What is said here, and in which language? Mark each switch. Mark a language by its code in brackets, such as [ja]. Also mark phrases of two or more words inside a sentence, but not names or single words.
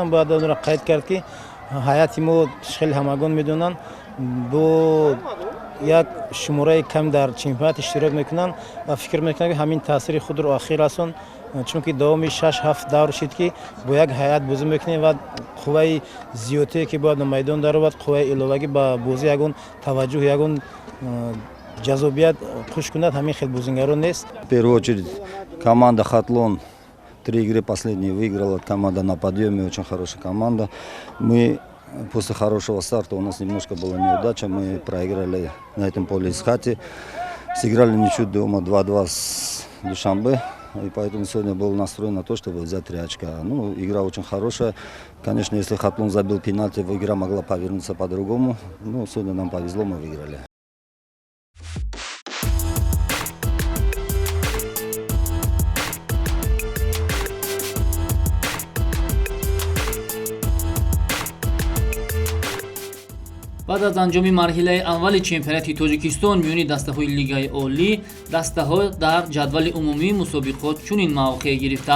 [tg] бояд онро қайд кард ки ҳайати мо хеле ҳамагон медонанд бо як шумораи кам дар чемпионат иштирок мекунанд ва фикр мекунам ки ҳамин таъсири худро ахир расон, чунки давоми 6-7 давр шид ки бо як ҳайат бозӣ мекунем ва қувваи зиёдтие ки бояд ба майдон даровад, қувваи иловагӣ ба бозӣ ягон таваҷҷӯҳ, ягон ҷазобият хуш кунад, ҳамин хел бозингарон нест. [ru] В первую очередь команда Хатлон 3 игры последние выиграла, команда на подъеме, очень хорошая команда. Мы после хорошего старта, у нас немножко была неудача, мы проиграли на этом поле Эсхате, сыграли ничью дома 2-2 с Душанбе, и поэтому сегодня был настроен на то, чтобы взять 3 очка. Ну, игра очень хорошая. Конечно, если Хатлон забил пенальти, игра могла повернуться по-другому. Ну, сегодня нам повезло, мы выиграли. [tg] баъд аз анҷоми марҳилаи аввали чемпионати Тоҷикистон миёни дастаҳои лигаи олӣ, дастаҳо дар ҷадвали умумии мусобиқот чунин мавқеъ гирифтанд.